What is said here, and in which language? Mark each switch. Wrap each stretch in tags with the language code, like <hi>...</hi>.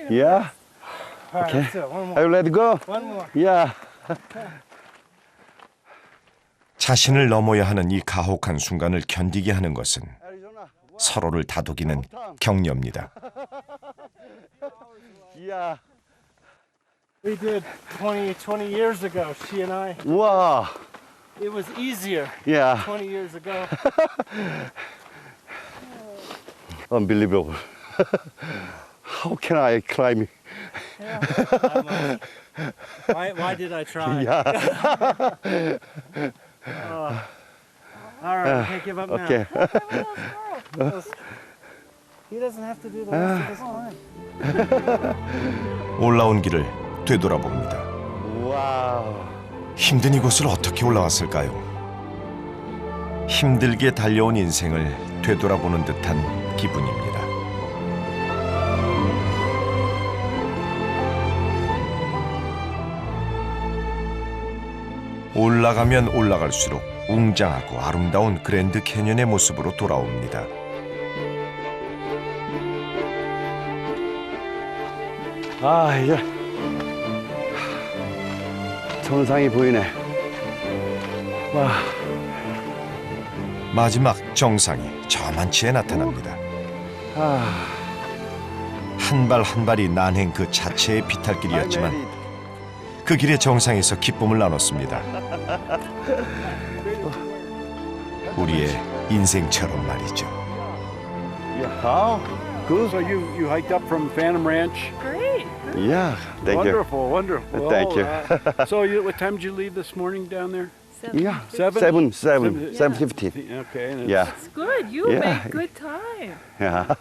<en>Yeah. All right, Okay. let's do it. One more. Are you ready to go? One more. Yeah.</en> <ko>자신을 넘어야 하는 이 가혹한 순간을 견디게 하는 것은 서로를 다독이는 격려입니다.</ko> <en>Yeah. We did 20 years ago, she and I. Wow. It was easier Yeah. 20 years ago. Unbelievable. How can I climb? Why did I try? Yeah. All right, we can't give up now. Okay. He doesn't have to do the rest of this climb.</en> <ko>올라온 길을 되돌아봅니다.</ko> <en>Wow.</en> <ko>힘든 이곳을 어떻게 올라왔을까요? 힘들게 달려온 인생을 되돌아보는 듯한 기분입니다. 올라가면 올라갈수록 웅장하고 아름다운 그랜드 캐년의 모습으로 돌아옵니다. 아, 이제 정상이 보이네. 와. 마지막 정상이 저만치에 나타납니다. 한 발 한 발이 난행 그 자체의 비탈길이었지만 그 길의 정상에서 기쁨을 나눴습니다. 우리의 인생처럼 말이죠.</ko> <en>How? Good. So you hiked up from Phantom Ranch? Great. Yeah. Thank you. Wonderful. Thank you. So what time did you leave this morning down there? Yeah. 7? 7:50. Okay. And Yeah. It's good. You Yeah. make good time. Yeah.</en>